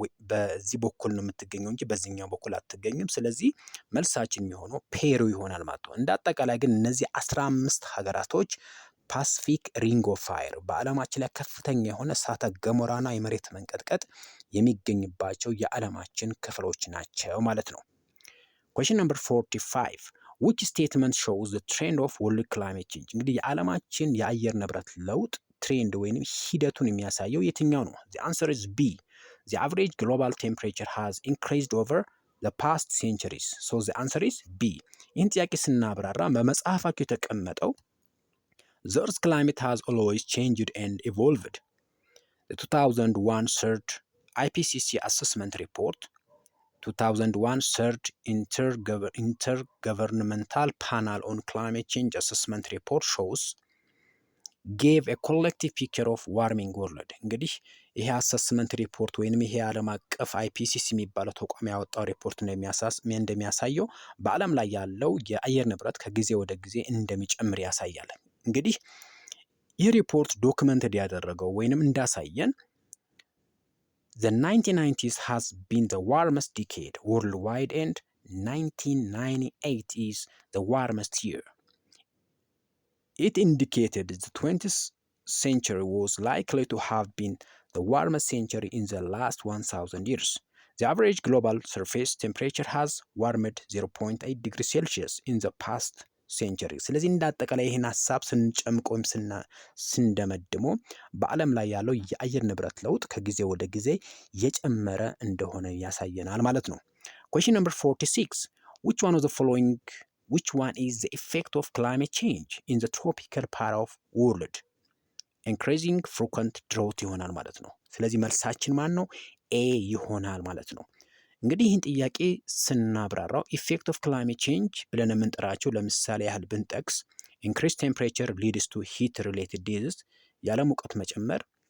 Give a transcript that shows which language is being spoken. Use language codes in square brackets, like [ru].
[am] በዚህ በኩል ነው የምትገኘው እንጂ በዚህኛው በኩል አትገኝም። ስለዚህ መልሳችን የሚሆነው ፔሩ ይሆናል ማለት ነው። እንደ አጠቃላይ ግን እነዚህ 15 ሀገራቶች ፓሲፊክ ሪንግ ኦፍ ፋየር በዓለማችን ላይ ከፍተኛ የሆነ እሳተ ገሞራና የመሬት መንቀጥቀጥ የሚገኝባቸው የዓለማችን ክፍሎች ናቸው ማለት ነው። [en] question number 45 which statement shows the trend of world climate change? [am] እንግዲህ የዓለማችን የአየር ንብረት ለውጥ ትሬንድ ወይንም ሂደቱን የሚያሳየው የትኛው ነው? [en] the answer is B. the average global temperature has increased over the past centuries. so the answer is B. [am] ይህን ጥያቄ ስናብራራ በመጽሐፋቸው የተቀመጠው [en] the Earth's climate has always changed and evolved. The 2001 third IPCC assessment report, 2001 third intergovernmental panel on climate change assessment report gave a collective picture of warming world. [am] እንግዲህ ይሄ አሰስመንት ሪፖርት ወይንም ይሄ ዓለም አቀፍ IPCC የሚባለው ተቋም ያወጣው ሪፖርት እንደሚያሳየው በዓለም ላይ ያለው የአየር ንብረት ከጊዜ ወደ ጊዜ እንደሚጨምር ያሳያል። እንግዲህ ይህ ሪፖርት ዶክመንትድ ያደረገው ወይንም እንዳሳየን [en] the 1990s has been the warmest decade worldwide and 1998 is the warmest year. It indicated the 20th century was likely to have been the warmest century in the last 1000 years. The average global surface temperature has warmed 0.8 degrees Celsius in the past century. [am] ስለዚህ እንደ አጠቃላይ ይህን ሀሳብ ስንጨምቅ ወይም ስንደመድሞ በዓለም ላይ ያለው የአየር ንብረት ለውጥ ከጊዜ ወደ ጊዜ የጨመረ እንደሆነ ያሳየናል ማለት ነው። [en] Question number 46. Which one of the following Which one is the effect of climate change in the tropical part of world? Increasing frequent drought [am] ይሆናል ማለት ነው። ስለዚህ መልሳችን ማን ነው? ኤ ይሆናል ማለት ነው። እንግዲህ ይህን ጥያቄ ስናብራራው ኢፌክት ኦፍ ክላይሜት ቼንጅ ብለን የምንጠራቸው ለምሳሌ ያህል ብንጠቅስ [en] ኢንክሪስ ቴምፕሬቸር ሊድስ ቱ ሂት ሪሌትድ ዲዚዝ፣ [am] ያለ ሙቀት መጨመር